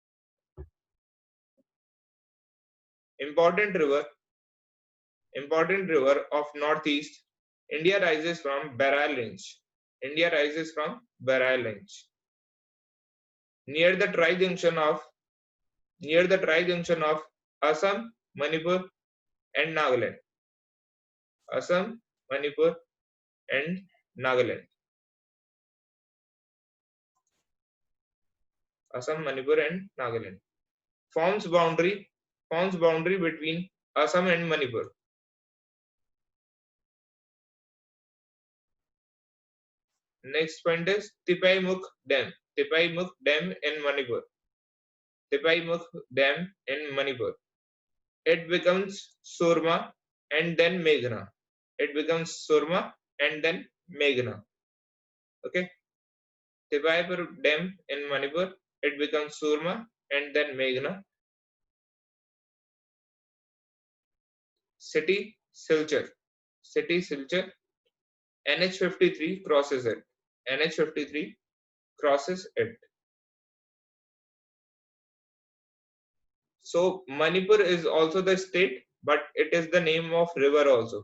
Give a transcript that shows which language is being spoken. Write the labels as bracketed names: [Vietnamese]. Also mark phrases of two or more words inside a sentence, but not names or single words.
[English] Important river of northeast India rises from Bareil Range. India rises from Bareil Range. Near the tri-junction of Assam, Manipur, and Nagaland. Assam, Manipur, and Nagaland. Assam, Manipur, and Nagaland. Forms boundary between Assam and Manipur. Next point is Tipaimukh Dam. Tipaimukh Dam in Manipur. Tipaimukh Dam in Manipur. It becomes Surma and then Meghna. It becomes Surma and then Meghna. Okay. Tipaimukh Dam in Manipur. It becomes Surma and then Meghna. City Silchar. City Silchar. NH53 crosses it. NH53 crosses it. So Manipur is also the state, but it is the name of river also.